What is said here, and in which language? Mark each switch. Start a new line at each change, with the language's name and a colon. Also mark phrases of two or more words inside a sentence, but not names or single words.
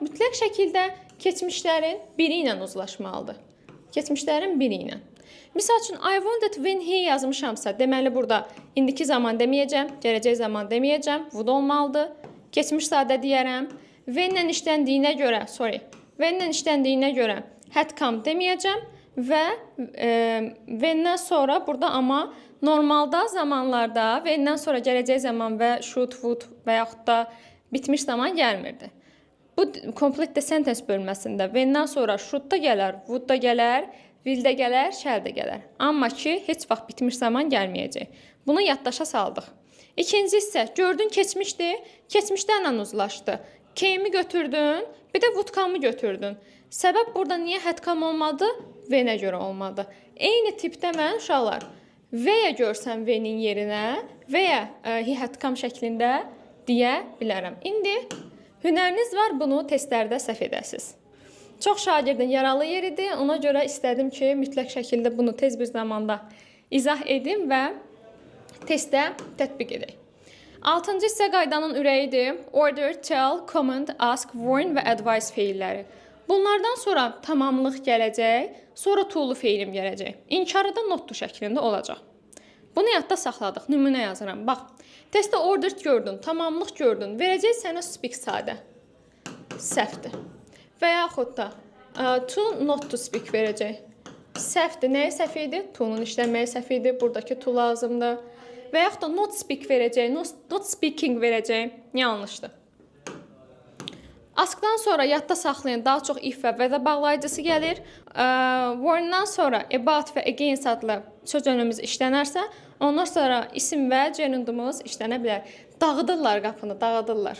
Azerbaijani: Mütləq şəkildə keçmişlərin biri ilə uzlaşmalıdır. Keçmişlərin biri ilə. Misal üçün,
English: I wanted when he
Azerbaijani: yazmışamsa, deməli burada indiki zaman deməyəcəm, gələcək zaman deməyəcəm, would olmalıdır. Keçmiş sadə deyərəm. When-lə işləndiyinə görə
English: had come
Azerbaijani: deməyəcəm və when-dən sonra burada amma normalda zamanlarda when-dən sonra gələcək zaman və
English: should, would
Azerbaijani: və yaxud da bitmiş zaman gəlmirdi. Bu
English: complete the sentence
Azerbaijani: bölməsində when-dən sonra should da gələr, would da gələr, will də gələr, shall də gələr. Amma ki, heç vaxt bitmiş zaman gəlməyəcək. Bunu yaddaşa saldıq. İkinci hissə, gördün keçmişdi, keçmişlərlə uzlaşdı. Came'i götürdün, bir də
English: would come-
Azerbaijani: ı götürdün. Səbəb burada niyə
English: had come
Azerbaijani: olmadı? When-ə görə olmadı. Eyni tipdə mən uşaqlar veya görsəm when-in yerinə veya
English: he had come
Azerbaijani: şəklində deyə bilərəm. İndi hünəriniz var, bunu testlərdə səhv edəsiniz. Çox şagirdin yaralı yeridir. Ona görə istədim ki, mütləq şəkildə bunu tez bir zamanda izah edim və testdə tətbiq edək. 6-cı hissə qaydanın ürəyidir.
English: Order, tell, command, ask, warn
Azerbaijani: və advise feilləri. Bunlardan sonra tamamlıq gələcək, sonra to-lu feilim gələcək. İnkarı da not-to şəklində olacaq. Bunu yadda saxladıq. Nümunə yazıram. Bax, testdə order gördün, tamamlıq gördün. Verəcək sənə speak sadə. Səhvdir. Və yaxud da
English: to, not to speak
Azerbaijani: verəcək. Səhvdir. Nəyə səhv idi? To-nun işlənməyə səhv idi. Buradakı to lazımdır. Və yaxud da
English: not speak
Azerbaijani: verəcək,
English: not speaking
Azerbaijani: verəcək. Yanlışdır. Askdan sonra yadda saxlayın, daha çox if və vədə bağlayıcısı gəlir. Warn-dan sonra about və against adlı söz önümüz işlənərsə, ondan sonra isim və gerundumuz işlənə bilər. Dağıdırlar qapını, dağıdırlar.